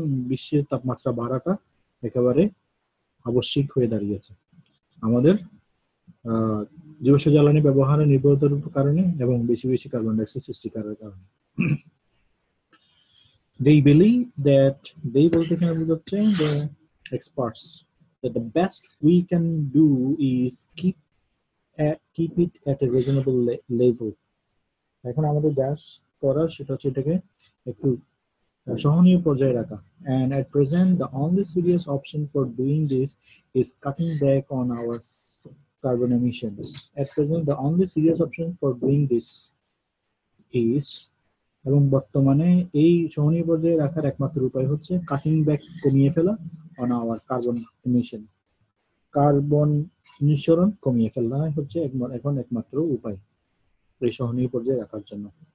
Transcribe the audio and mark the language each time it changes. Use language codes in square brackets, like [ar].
[bn] বিশ্বের তাপমাত্রা বাড়াটা একেবারে আবশ্যিক হয়ে দাঁড়িয়েছে আমাদের জীবাশ্ম জ্বালানি ব্যবহারের নির্ভরতার কারণে এবং বেশি বেশি কার্বন ডাইঅক্সাইড সৃষ্টি করার কারণে। [en] They believe that, they [bn] বলতে এখানে বোঝাচ্ছে [en] the experts, that the best we can do is keep it at a reasonable level. [bn] এখন আমাদের যা করা সেটা হচ্ছে এটাকে একটু সহনীয় পর্যায়ে রাখা। [en] And at present the only serious option for doing this is cutting back on our carbon emissions. At present the only serious option for doing this is, [bn] এবং বর্তমানে এই সহনীয় পর্যায়ে রাখার একমাত্র উপায় হচ্ছে [en] cutting back, [bn] কমিয়ে ফেলা, [en] on our carbon emission, [bn] carbon নিঃসরণ কমিয়ে ফেলা হচ্ছে এখন একমাত্র উপায় এই সহনীয় পর্যায়ে রাখার জন্য।